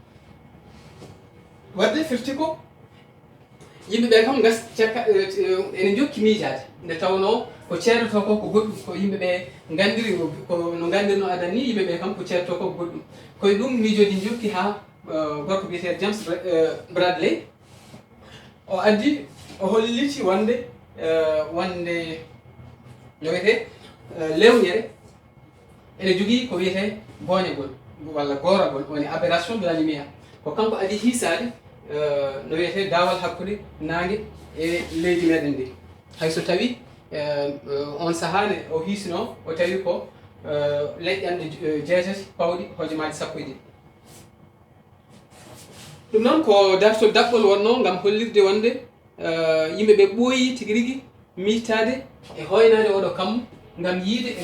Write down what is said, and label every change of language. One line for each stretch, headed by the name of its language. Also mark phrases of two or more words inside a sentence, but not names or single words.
Fula: wadde firti ko yimɓeɓe kam gas cakka ene jokki miijade nde tawno ko ceerdoto ko ko goɗɗum ko yimɓeɓe gandiri ko no gandirno adan ni yimɓeɓe kam ko ceerdoto ko ko goɗɗum koye ɗum miijoji jokki ha gorko biyeteɗo James Bradley o addi o holliti wonde no wiyete lewñere ene jogii ko wiyete gooñagol walla gooragol woni
French: aberration de la lumière
Fula: ko kanko adi hiisaade no wiyete daawal hakkude naange e leydi meɗen ndi hayso tawi on sahane o hiisino o tawi ko leƴƴande jeetati pawɗi hojomaaji sappo e ɗiɗi ɗum noon ko dartol daɓɓol wonno ngam hollirde wonde yimɓe ɓe ɓooyi tigi rigi miitaade e hoynaade oɗo kammu ngam yiide e